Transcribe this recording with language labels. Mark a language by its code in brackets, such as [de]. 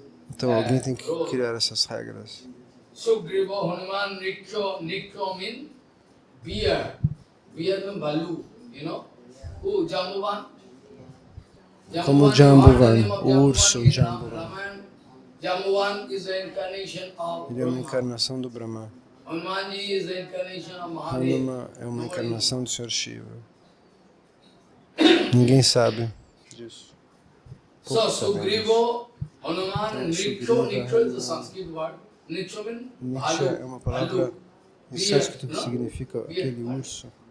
[pt] Então, alguém tem que criar essas regras. [en] Sugriva Hanuman Nikyo means bear. Bear means balu, you know. Who? Jambuvan. [pt] Como Jambuvan, o urso Jambuvan. [en] Jambuvan is the incarnation of [pt] Ele é uma encarnação do Brahma. [en] Hanumanji is the incarnation of Mahadev. [pt] Hanuma é uma encarnação do Sr. Shiva. Ninguém sabe disso. [en] So, Sugriva, Hanuman, Nikyo is the Sanskrit word. Nikyo means [pt] Niksha é uma palavra em sânscrito que significa aquele urso.